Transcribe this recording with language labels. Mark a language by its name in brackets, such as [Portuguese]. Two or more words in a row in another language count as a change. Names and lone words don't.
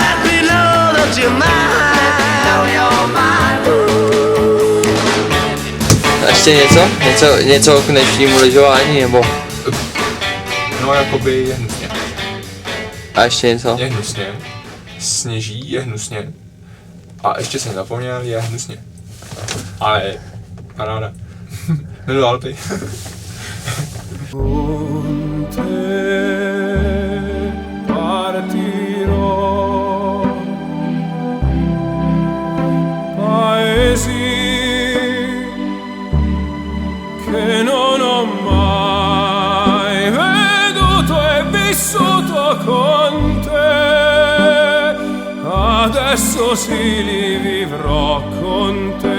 [Czech] A ještě něco k dnešnímu lyžování, nebo? No jakoby je hnusně. A ještě něco? Je hnusně. Sněží, je hnusně. A ještě jsem zapomněl, je hnusně. Ale paráda. Jmenuji Alpy. [Italian] Che non ho mai veduto e vissuto con te, adesso sì li vivrò con